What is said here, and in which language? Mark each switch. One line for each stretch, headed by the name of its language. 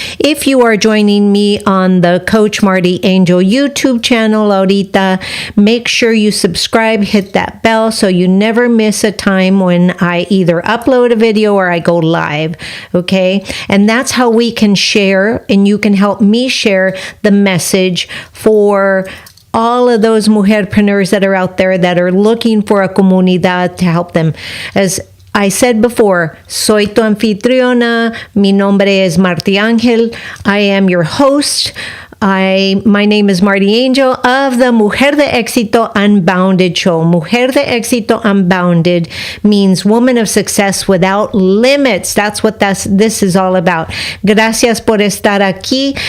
English: If you are joining me on the Coach MartiAngel YouTube channel ahorita, make sure you subscribe, hit that bell so you never miss a time when I either upload a video or I go live, okay? And that's how we can share, and you can help me share the message for all of those mujerpreneurs that are out there that are looking for a comunidad to help them. As I said before,
Spanish: soy tu anfitriona. Mi nombre es MartiAngel.
English: I am your host. My name is MartiAngel of the Mujer De Exito Unbounded show. Mujer De Exito Unbounded means woman of success without limits. That's what this is all about.
Spanish: Gracias por estar aquí.